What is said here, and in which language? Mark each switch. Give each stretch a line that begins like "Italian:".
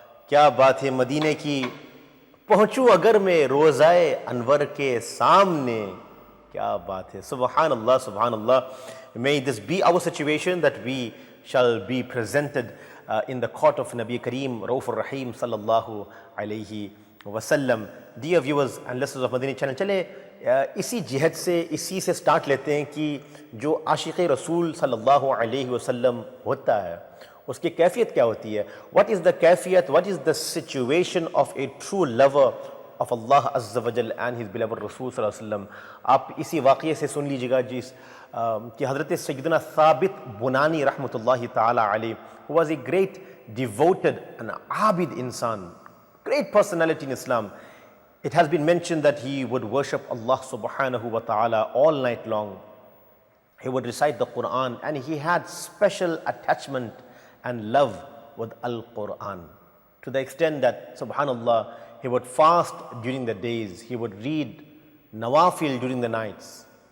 Hindi: क्या बात है मदीने की, पहुँचूँ अगर मैं रोज़ाए अनवर के सामने. क्या बात है. Subhanallah, subhanallah.
English: May this be our situation, that we shall be presented in the court of Nabi Kareem Raufur Rahim sallallahu alayhi wasallam. Dear viewers and listeners of Madani channel,
Hindi: चले इसी जिहद से, इसी से स्टार्ट लेते हैं कि जो आशिक़ रसूल सल्लल्लाहु अलैहि वसल्लम होता है, उसकी कैफियत क्या होती है.
English: What is the कैफियत, what is the situation of a true lover of Allah Azza wa Jal and his beloved Rasul sallallahu alaihi wasallam.
Hindi: आप इसी वाक़ये से सुन लीजिएगा जिस कि हज़रत सैयदना साबित बुनानी रहमतुल्लाहि ताला अलैह,
English: who was a great devoted and abid insan, great personality in Islam. It has been mentioned that he would worship Allah subhanahu wa ta'ala all night long. He would recite the Quran, and he had special attachment and love with Al-Quran, to the extent that, subhanallah, he would fast during the days, he would read nawafil during the nights.